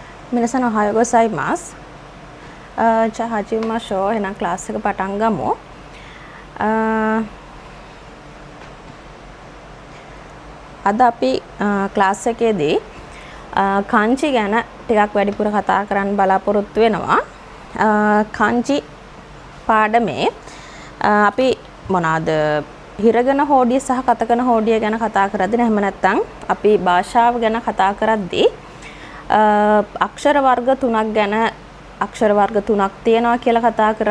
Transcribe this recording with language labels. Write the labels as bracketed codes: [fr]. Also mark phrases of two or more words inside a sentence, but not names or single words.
[ja] 皆さんおはようございます。じゃあ始めましょう。 [si] එහෙනම් ක්ලාස් එක පටන් ගමු. අද අපි ක්ලාස් එකේදී kanji ගැන ටිකක් වැඩිපුර කතා කරන්න බලාපොරොත්තු වෙනවා. kanji පාඩමේ අපි මොනවාද හිරගන හෝඩිය සහ කතකන හෝඩිය ගැන කතා කරද්දී එහෙම නැත්නම් අපි භාෂාව ගැන කතා කරද්දී අක්ෂර වර්ග තුනක් ගැන අක්ෂර වර්ග තුනක් තියෙනවා කියලා කතා කරා.